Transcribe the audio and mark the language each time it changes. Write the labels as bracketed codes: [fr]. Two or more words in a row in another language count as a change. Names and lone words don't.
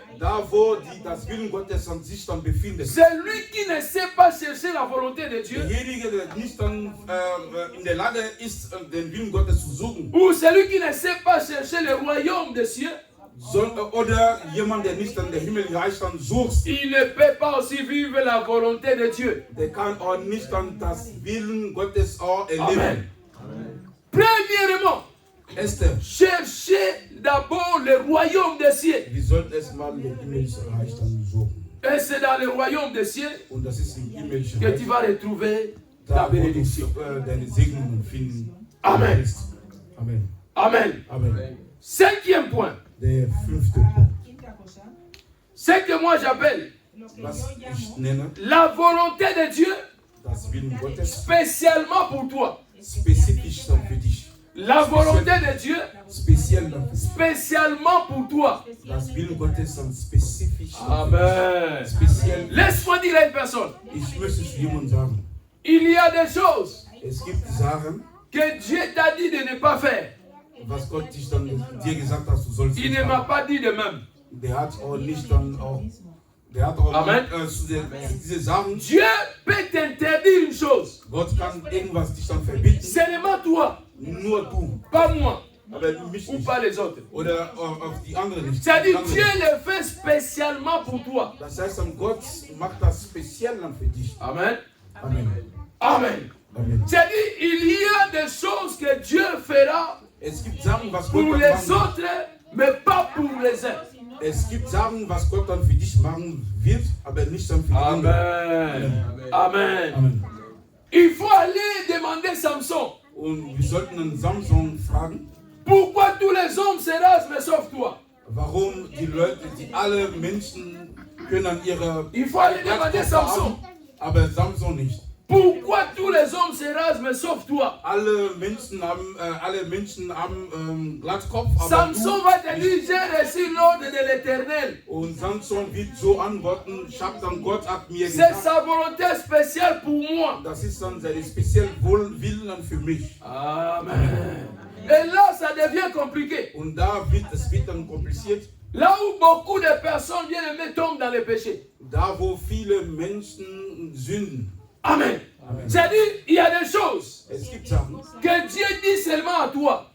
[de] da wo das Willen Gottes an sich dann befindet. [fr] Celui qui ne sait pas chercher la volonté de Dieu, [de] Derjenige, der nicht dann in der Lage ist, den Willen Gottes zu suchen, [fr] ou celui qui ne sait pas chercher le royaume des cieux, [de] oder jemand, der nicht dann der Himmelreich dann sucht, [fr] il ne peut pas aussi vivre la volonté de Dieu. [de] der kann auch nicht dann das Willen Gottes auch Amen. erleben. [fr] Premièrement, Esther, cherchez d'abord le royaume des cieux. [de] wir sollten erstmal den himmlischen Reich dann suchen. [fr] Et c'est dans le royaume des cieux [de] Und das ist im himmlischen [fr] que tu [de] Reich. [fr] vas retrouver ta [de] Da, wo du [fr] bénédiction. [de] deine Segnungen finden. Amen. wirst. Amen. Amen. Amen. [fr] 5e point. [de] Der 5. Punkt. [fr] Ce que moi j'appelle [de] Was ich nenne, [fr] la volonté de Dieu [de] das Willen Gottes, [fr] spécialement pour toi. [de] spezifisch für dich. [fr] La volonté de Dieu [de] Speziell für dich. [fr] spécialement pour toi. [de] Das Willen Gottes sind spezifisch für dich. Amen. Speziell. [fr] Laisse-moi dire à une personne. [de] Ich möchte es jemandem sagen. [fr] Il y a des choses [de] Es gibt Sachen, [fr] que Dieu t'a dit de ne pas faire. [de] was Gott dir gesagt hat, du sollst [fr] Il [de] nicht [fr] ne m'a [de] machen. [fr] pas dit de même. [de] Der hat auch nicht dann auch, der hat auch Amen. diese Sachen, [fr] Dieu peut t'interdire une chose. [de] Gott kann irgendwas dich dann verbieten, [fr] Seulement toi, [de] nur du, [fr] pas moi, [de] aber mich [fr] ou [de] nicht. [fr] pas les autres. [de] Oder auf die anderen nicht. [fr] C'est-à-dire [de] Die [fr] Dieu [de] anderen. [fr] le fait spécialement pour toi. [de] Das heißt, dann Gott macht das speziell dann für dich. Amen. Amen. Amen. Amen. [fr] C'est-à-dire il y a des choses que Dieu fera [de] Es gibt Sachen, was Gott [fr] pour [de] dann [fr] les [de] machen. [fr] autres, mais pas pour les uns. [de] Es gibt Sachen, was Gott dann für dich machen wird, aber nicht dann für die anderen. Amen. Amen. Amen. [fr] Il faut aller demander Samson. [de] Und wir sollten dann Samson fragen, [fr] Pourquoi tous les hommes se rasent, mais sauf toi? [de] warum die Leute, die alle Menschen können an ihre [fr] Il faut aller demander Samson. [de] haben, aber Samson nicht. [fr] Pourquoi tous les hommes se rasent, mais sauf toi? [de] Alle Menschen haben Glattkopf, aber [fr] Samson va te dire, j'ai reçu l'ordre de l'Éternel. [de] und Samson wird so antworten, ich habe dann Gott hat mir [fr] C'est [de] gesagt, [fr] sa volonté spéciale pour moi. [de] das ist dann seine spezielle Willen für mich. Amen. [fr] Et là, ça devient compliqué. [de] Und da es wird dann kompliziert, [fr] Là où beaucoup de personnes bien aimées tombent dans le péché. [de] da wo viele Menschen sünden. Amen. [fr] C'est-à-dire, il y a des choses [de] Es gibt Sachen, [fr] que Dieu dit seulement à toi.